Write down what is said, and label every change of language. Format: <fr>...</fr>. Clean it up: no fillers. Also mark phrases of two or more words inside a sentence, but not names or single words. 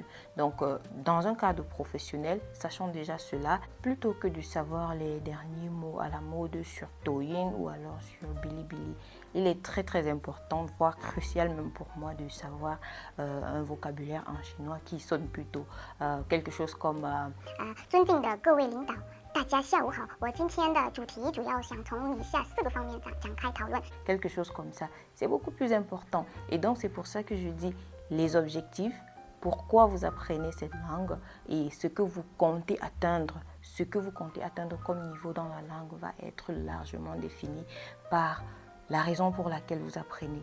<fr>Donc, dans un cadre professionnel, sachant déjà cela, plutôt que de savoir les derniers mots à la mode sur Douyin ou alors sur Bilibili, il est très important, voire crucial même pour moi, de savoir un vocabulaire en chinois qui sonne plutôt quelque chose comme</fr> <zh>尊敬的各位领导，大家下午好。我今天的主题主要想从以下4个方面展开讨论。</zh> <fr>quelque chose comme ça. C'est beaucoup plus important. Et donc, c'est pour ça que je dis les objectifs, pourquoi vous apprenez cette langue et ce que vous comptez atteindre. Ce que vous comptez atteindre comme niveau dans la langue va être largement défini par la raison pour laquelle vous apprenez.</fr>